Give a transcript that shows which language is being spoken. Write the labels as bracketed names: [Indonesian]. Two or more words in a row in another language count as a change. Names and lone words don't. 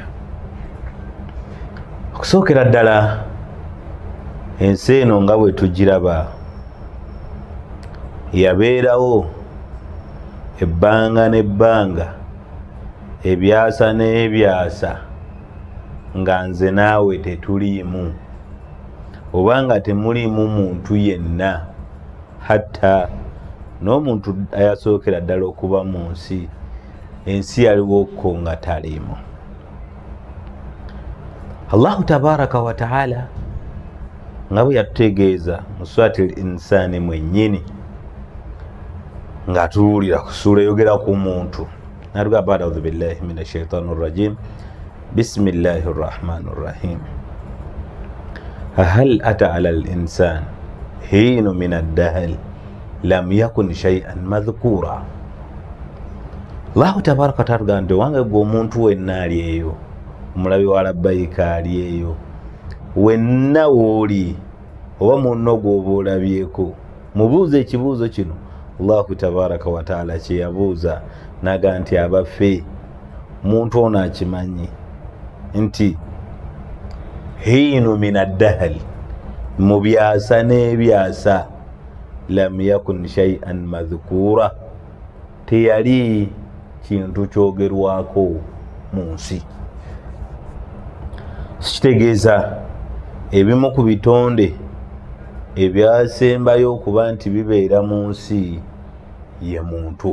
[Ganda] Okusookera ddala ensi eno nga bwe tugiraba yabeerawo ebbanga n'ebbanga, ebyasa n'ebyasa, nga nze naawe tetuliimu, obanga temulimu muntu yenna, hatta n'omuntu ayasookera ddala okuba mu nsi, ensi yaliwoko nga taliimu. [Arabic] الله تبارك وتعالى [Ganda] nga bwe yatutegeeza mu [Arabic] سورة الإنسان [Ganda] mwennyini nga tuwulira ku sura eyogera ku muntu natugamba [Arabic] أعوذ بالله من الشيطان الرجيم بسم الله الرحمن الرحيم هل أتى على الإنسان حين من الدهر لم يكن شيئا مذكورا. الله تبارك وتعالى [Ganda] ndo wange gwo muntu wenna ali eyo, omulabi wa labbayika ali eyo, wenna woli oba munno gw'oba olabyeko, mubuuze ekibuuzo kino. [Arabic] الله تبارك وتعالى [Ganda] kye yabuuza naga nti abaffe muntu ono akimanyi nti [Arabic] حين من الدهر, [Ganda] mu byasa n'ebyasa, [Arabic] لم يكن شيئا مذكورا, [Ganda] teyali kintu kyogerwako mu nsi. Kitegeeza ebimu ku bitonde ebyasembayo okuba nti bibeera mu nsi ye muntu.